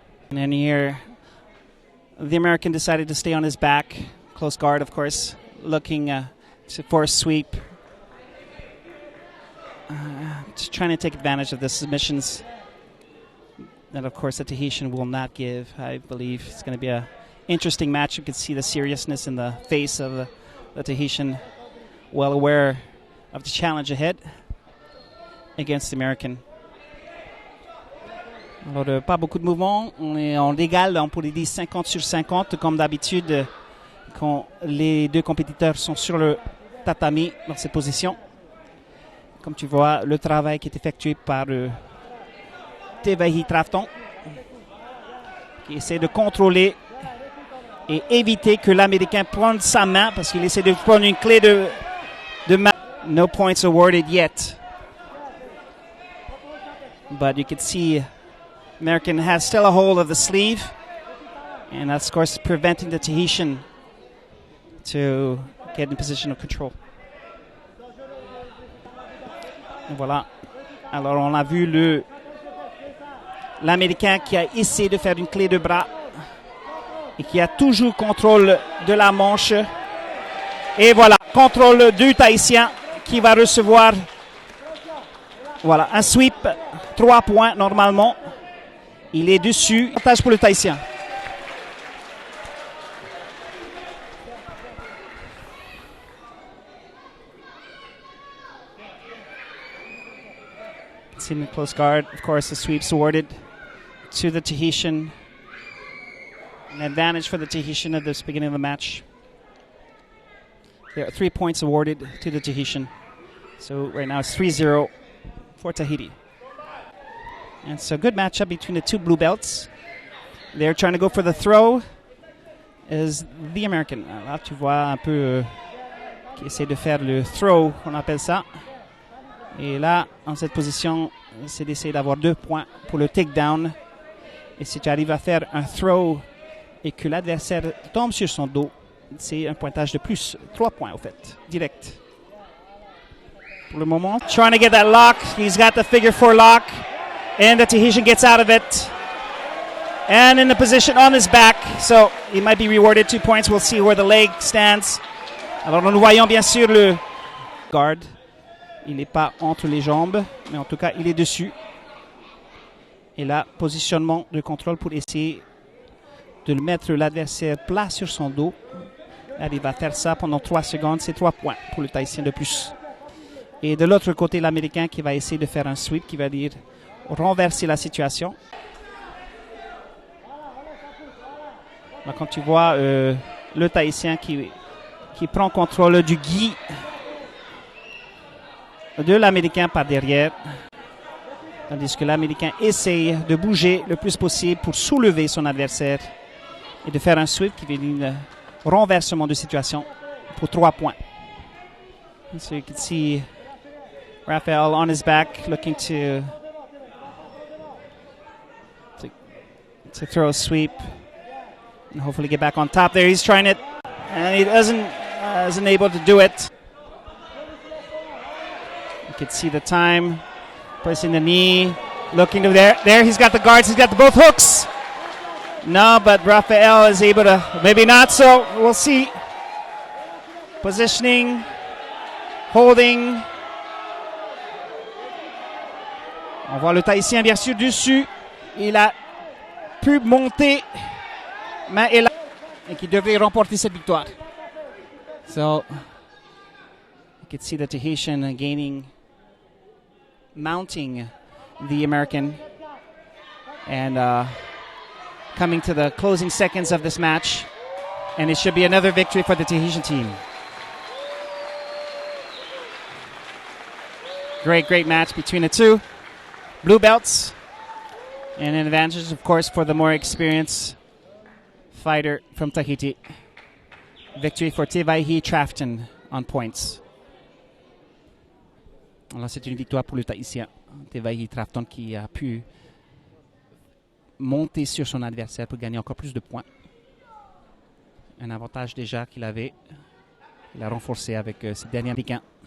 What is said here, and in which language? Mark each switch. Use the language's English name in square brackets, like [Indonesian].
[English] And then here, the American decided to stay on his back, close guard, of course, looking for a sweep, trying to take advantage of the submissions that, of course, the Tahitian will not give. I believe it's going to be an interesting match. You can see the seriousness in the face of the Tahitian, well aware of the challenge ahead against the American. [French] Alors, pas beaucoup de mouvements. On l'égale pour les 10 50 sur 50, comme d'habitude, quand les deux compétiteurs sont sur le tatami dans cette position. Comme tu vois, le travail qui est effectué par Tbjj Trafton, qui essaie de contrôler et éviter que l'Américain prenne sa main, parce qu'il essaie de prendre une clé de main. [English] No points awarded yet. But you can see American has still a hold of the sleeve, and that's, of course, preventing the Tahitian to get in position of control. [French] Et voilà. Alors, on a vu l'Américain qui a essayé de faire une clé de bras et qui a toujours contrôle de la manche. Et voilà, contrôle du Tahitien qui va recevoir, voilà, un sweep, 3 points normalement. Il est dessus. Avantage pour le Tahitien. [English] In the close guard, of course, the sweeps awarded to the Tahitian. An advantage for the Tahitian at this beginning of the match. There are 3 points awarded to the Tahitian. So right now it's 3-0 for Tahiti. And so good matchup between the two blue belts. They're trying to go for the throw. Is the American. [French] Là, tu vois un peu qui essaie de faire le throw, on appelle ça. Et là, en cette position, c'est d'essayer d'avoir 2 points pour le takedown. Et si tu arrives à faire un throw et que l'adversaire tombe sur son dos, c'est un pointage de plus. 3 points, au fait, direct. Pour le moment, [English] trying to get that lock. He's got the figure 4 lock. And the Tahitian gets out of it. And in the position on his back. So he might be rewarded 2 points. We'll see where the leg stands. [French] Alors nous voyons bien sûr le guard. Il n'est pas entre les jambes, mais en tout cas, il est dessus. Et là, positionnement de contrôle pour essayer de le mettre l'adversaire plat sur son dos. Là, il va faire ça pendant 3 secondes. C'est 3 points pour le Tahitien de plus. Et de l'autre côté, l'Américain qui va essayer de faire un sweep, qui va dire renverser la situation. Là, quand tu vois le Tahitien qui prend contrôle du gi de l'Américain par derrière, tandis que l'Américain essaye de bouger le plus possible pour soulever son adversaire et de faire un sweep qui veut dire un renversement de situation pour 3 points. [English] So you can see Raphael on his back looking to throw a sweep and hopefully get back on top there. He's trying it and he isn't able to do it. You can see the time, pressing the knee, looking to there. There, he's got the guards, he's got both hooks. No, but Rafael is able to, maybe not, so we'll see. Positioning, holding. [French] On voit le Tahitien bien sûr dessus. Il a pu monter, mais il a, et qui devrait remporter cette victoire. [English] So, you can see the Tahitian mounting the American, and coming to the closing seconds of this match, and it should be another victory for the Tahitian team. Great match between the two blue belts, and an advantage, of course, for the more experienced fighter from Tahiti. Victory for Tbjj Trafton on points. [French] Alors c'est une victoire pour le Tahitien Tbjj Trafton qui a pu monter sur son adversaire pour gagner encore plus de points. Un avantage déjà qu'il avait. Il a renforcé avec ses derniers Américains.